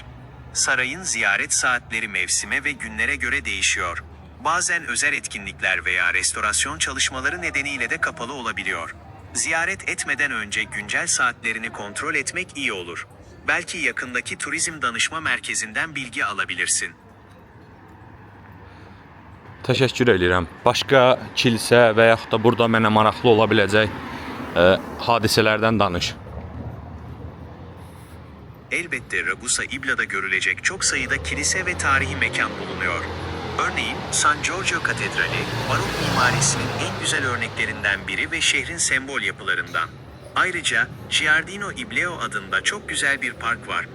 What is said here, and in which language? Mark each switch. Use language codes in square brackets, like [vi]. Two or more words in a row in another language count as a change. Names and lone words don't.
[tr] Sarayın ziyaret saatleri mevsime ve günlere göre değişiyor. Bazen özel etkinlikler veya restorasyon çalışmaları nedeniyle de kapalı olabiliyor. Ziyaret etmeden önce güncel saatlerini kontrol etmek iyi olur. Belki yakındaki turizm danışma merkezinden bilgi alabilirsin. [az] Təşəkkür edirəm. Başqa kilsə və yaxud da burada mənə maraqlı ola biləcək hadisələrdən danış. [tr] Elbette Ragusa İbla'da görülecek çok sayıda kilise ve tarihi mekan bulunuyor. Örneğin San Giorgio Katedrali, barok mimarisinin en güzel örneklerinden biri ve şehrin sembol yapılarından. Ayrıca Giardino Ibleo adında çok güzel bir park var.